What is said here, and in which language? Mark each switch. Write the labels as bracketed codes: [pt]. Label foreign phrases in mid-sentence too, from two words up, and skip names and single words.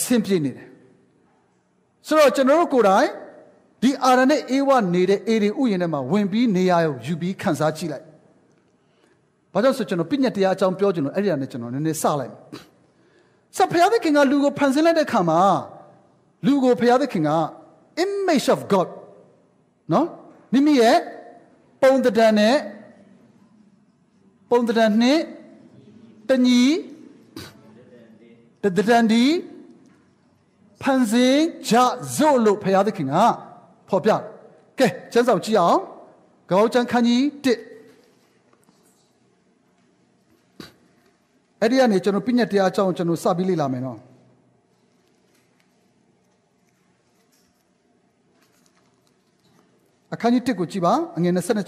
[my] စဉ်ပြေနေတယ်ဆိုတော့ကျွန်တော်တို့ကိုယ်တိုင်ဒီအာရနဲ့အေဝနေတဲ့အေရင်ဥယျာဉ်ထဲမှာဝင်ပြီးနေရရောယူပြီးခန်းစားကြည့်လိုက်။ဘာကြောင့်ဆိုကျွန်တော်ပြညတ်တရားအကြောင်းပြောချင်လို့အဲ့ဒီကနေကျွန်တော်နည်းနည်းစလိုက်။ဆက်ဘုရားသခင်ကလူကိုဖန်ဆင်းလိုက်တဲ့အခါမှာလူကိုဘုရားသခင်က [en] image of God [my] နော်မိမိရဲ့ပုံသဏ္ဍာန်နဲ့ တညီတဒန်ဒီဖန်ဆင်းကြစို့လို့ဘုရားသခင်ကဖော်ပြကဲကျမ်းစာကြည့်အောင်ကပ္ပဦးကျမ်းခန်းကြီး1အဲ့ဒီကနေကျွန်တော်ပြညတ်တရားအကြောင်းကျွန်တော်စပြီးလေ့လာမယ်နော်အခန်းကြီး1ကိုကြည့်ပါအငယ်26